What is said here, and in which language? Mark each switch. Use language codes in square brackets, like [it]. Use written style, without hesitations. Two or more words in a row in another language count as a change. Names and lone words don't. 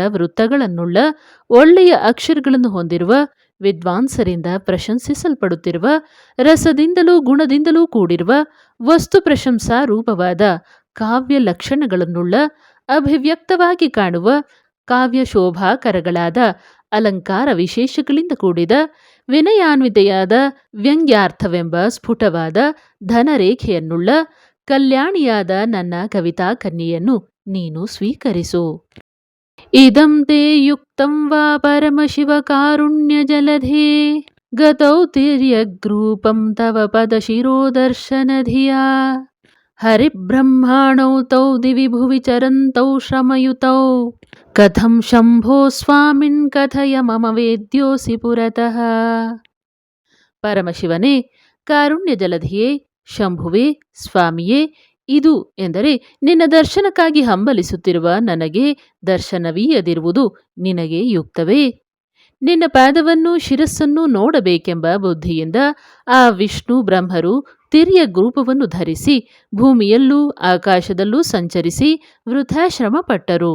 [kn] ವೃತ್ತಗಳನ್ನುಳ್ಳ ಒಳ್ಳೆಯ ಅಕ್ಷರಗಳನ್ನು ಹೊಂದಿರುವ ವಿದ್ವಾಂಸರಿಂದ ಪ್ರಶಂಸಿಸಲ್ಪಡುತ್ತಿರುವ ರಸದಿಂದಲೂ ಗುಣದಿಂದಲೂ ಕೂಡಿರುವ ವಸ್ತು ಪ್ರಶಂಸಾ ರೂಪವಾದ ಕಾವ್ಯ ಲಕ್ಷಣಗಳನ್ನುಳ್ಳ ಅಭಿವ್ಯಕ್ತವಾಗಿ ಕಾಣುವ ಕಾವ್ಯ ಶೋಭಾಕರಗಳಾದ ಅಲಂಕಾರ ವಿಶೇಷಗಳಿಂದ ಕೂಡಿದ ವಿನಯಾನ್ವಿತೆಯಾದ ವ್ಯಂಗ್ಯಾರ್ಥವೆಂಬ ಸ್ಫುಟವಾದ ಧನರೇಖೆಯನ್ನುಳ್ಳ ಕಲ್ಯಾಣಿಯಾದ ನನ್ನ ಕವಿತಾ ಕನ್ಯೆಯನ್ನು ನೀನು ಸ್ವೀಕರಿಸು. [sa] ಇದಂ ತೇ ಯುಕ್ತಂ ವಾ ಪರಮಶಿವ ಕಾರುಣ್ಯ ಜಲಧೇ ಗತೌ ತಿರ್ಯಗ್ರೂಪಂ ತವ ಪದ ಶಿರೋದರ್ಶನ ಧಿಯಾ ಹರಿಬ್ರಹ್ಮಾಣೌ ತೌ ದಿವಿ ಭುವಿ ಚರಂತೌ ಶ್ರಮಯುತೌ ಕಥಂ ಶಂಭೋ ಸ್ವಾಮಿನ್ ಕಥಯ ಮಮ ವೇದ್ಯೋಸಿ ಪುರತಃ. [kn] ಪರಮಶಿವನೇ, ಕಾರುಣ್ಯ ಜಲಧಿಯೇ, ಶಂಭುವೇ, ಸ್ವಾಮಿಯೇ, ಇದು ಎಂದರೆ ನಿನ್ನ ದರ್ಶನಕ್ಕಾಗಿ ಹಂಬಲಿಸುತ್ತಿರುವ ನನಗೆ ದರ್ಶನವೀಯದಿರುವುದು ನಿನಗೆ ಯುಕ್ತವೇ? ನಿನ್ನ ಪಾದವನ್ನು ಶಿರಸ್ಸನ್ನು ನೋಡಬೇಕೆಂಬ ಬುದ್ಧಿಯಿಂದ ಆ ವಿಷ್ಣು ಬ್ರಹ್ಮರು ತಿರ್ಯಗ್ ರೂಪವನ್ನು ಧರಿಸಿ ಭೂಮಿಯಲ್ಲೂ ಆಕಾಶದಲ್ಲೂ ಸಂಚರಿಸಿ ವೃಥಾಶ್ರಮ ಪಟ್ಟರು.